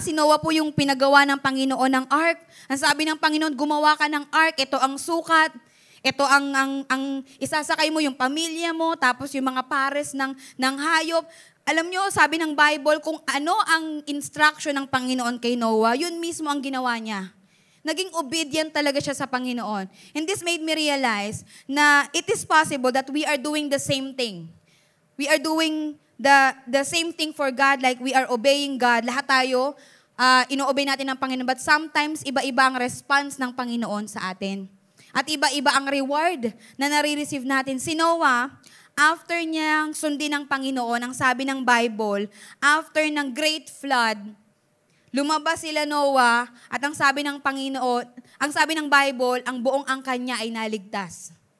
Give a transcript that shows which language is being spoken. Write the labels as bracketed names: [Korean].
[Filipino] Si Noah po yung pinagawa ng Panginoon ng ark. Ang sabi ng Panginoon, gumawa ka ng ark, ito ang sukat. Ito ang isasakay mo yung pamilya mo, tapos yung mga pares ng hayop. Alam nyo, sabi ng Bible, kung ano ang instruction ng Panginoon kay Noah, yun mismo ang ginawa niya. Naging obedient talaga siya sa Panginoon. [English] And this made me realize na it is possible that we are doing the same thing. We are doing the same thing for God, like we are obeying God. [Filipino] Lahat tayo, ino-obey natin ng Panginoon, but sometimes iba-iba ang response ng Panginoon sa atin. At iba-iba ang reward na nare-receive natin. Si Noah, after niyang sundin ng Panginoon, ang sabi ng Bible, after ng great flood, lumabas sila Noah, at ang sabi ng Panginoon, ang sabi ng Bible, ang buong angkan niya ay naligtas.